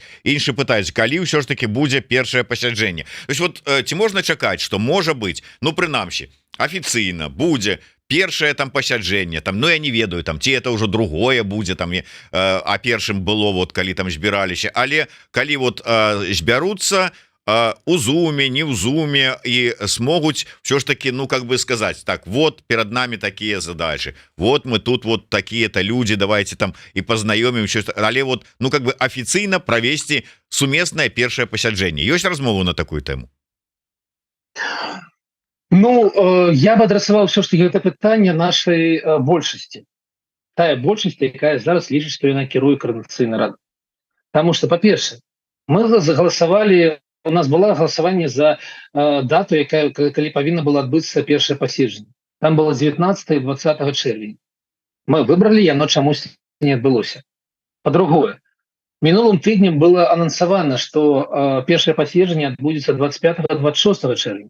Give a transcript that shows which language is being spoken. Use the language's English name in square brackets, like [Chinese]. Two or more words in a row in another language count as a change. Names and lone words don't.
[Belarusian] Іншы пытаюць, калі ўсё ж таки будзе першае пасяджэнне. [Russian] То есть [Belarusian] вот ці можна чакаць, што можа быць, ну прынамсі афіцыйна будзе першае там пасяджэнне, там, ну я не ведаю, там ці это ўжо другое будзе там, а першым было вот калі там збіраліся, але калі вот збяруцца у зуме, [Russian] не в зуме, и смогут все ж таки, ну как бы сказать, так, вот перед нами такие задачи, вот мы тут вот такие-то люди, давайте там и познаёмим, [Belarusian] але вот, [Russian] ну как бы официально провести [Belarusian] суместное першее пасяджэнне. Ёсць размову на такую тему? [Russian] Ну, я бы адресовал все ж таки это пытанне нашей большасці. [Belarusian] Тая большасць, якая зараз лічыць, што яна кіруе Координацыйнай рады. [Russian] Потому что, [Belarusian] по-перше, мы заголосовали. У нас было галасаванне за дату, якая, калі павінна было адбыцца першае паседжанне. Там было 19 і 20 чэрвеня. [Russian] Мы выбрали, [Belarusian] яно чамусь не адбылося. По-другое, мінулым тыднем было анансавана, што першае паседжанне адбудзецца 25-26 чэрвеня.